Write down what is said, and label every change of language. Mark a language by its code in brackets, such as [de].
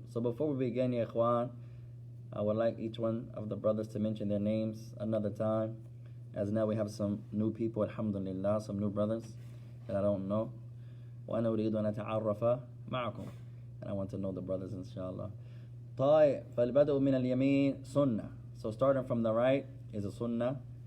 [en] So before we begin, ya ikhwan, I would like each one of the brothers to mention their names another time, as now we have some new people, alhamdulillah, some new brothers that I don't know. [ar] وأنا أريد أن أتعرف معكم, [en] and I want to know the brothers inshallah. [ar] طيب, فالبدء من اليمين سنة. [en] So starting from the right is a sunnah.